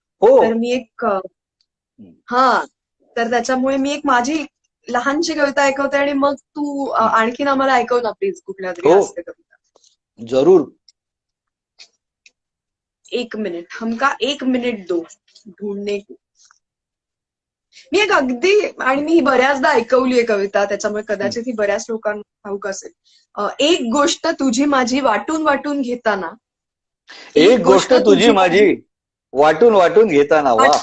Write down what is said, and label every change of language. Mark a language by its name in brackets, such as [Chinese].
[Marathi] तर मी एक तर त्याच्यामुळे मी एक माझी लहानशी कविता ऐकवते आणि मग तू आणखीन आम्हाला ऐकव ना प्लीज कुठल्या तरी हास्य कविता। जरूर। [Hindi] 1 मिनिट, हमका 1 मिनिट दो ढूंढने की। [Marathi] मी एक अगदी, आणि मी बऱ्याचदा ऐकवलीये कविता, त्याच्यामुळे कदाचित ही बऱ्याच लोकांना ठाऊक असेल। एक गोष्ट तुझी माझी वाटून वाटून घेताना, एक गोष्ट तुझी माझी वाटून वाटून घेताना,